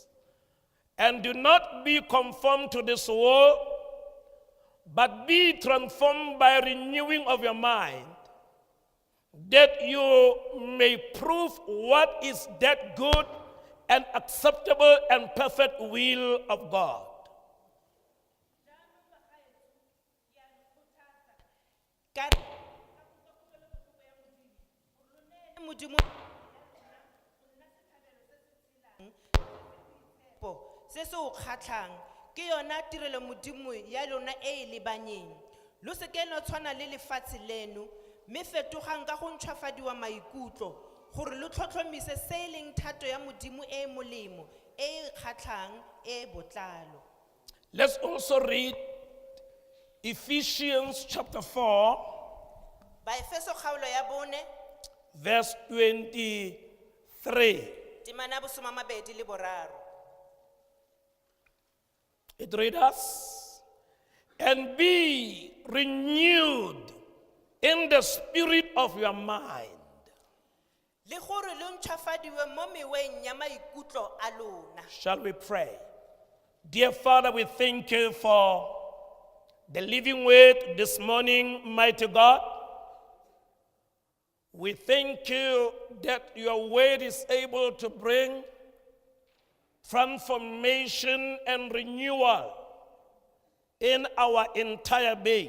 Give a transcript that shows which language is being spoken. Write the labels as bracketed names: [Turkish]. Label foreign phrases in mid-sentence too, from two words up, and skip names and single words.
[English] And do not be conformed to this world, but be transformed by renewing of your mind, that you may prove what is that good and acceptable and perfect will of God. [Tswana] Se se o kgatlhang ke yona tirelo modimo ya lona e lebanyeng lo se ke no tshwana le lefatshe leno mme fetogang ka go ntšhwafadiwa maikutlo gore lo tlhotlhomise se e leng thato ya modimo e molemo e kgatlhang e botlalo. [English] Let's also read Ephesians chapter 4, [Tswana] Ba Efeso kgaolo ya bone [English] verse 23. [Tswana] temana bosoma mabedi le boraro. [English] It reads us, and be renewed in the spirit of your mind. [Tswana] Le gore lo ntšhwafadiwe mo meweng ya maikutlo a lona. [English] Shall we pray? Dear Father, we thank you for the living word this morning, mighty God. We thank you that your word is able to bring transformation and renewal in our entire being.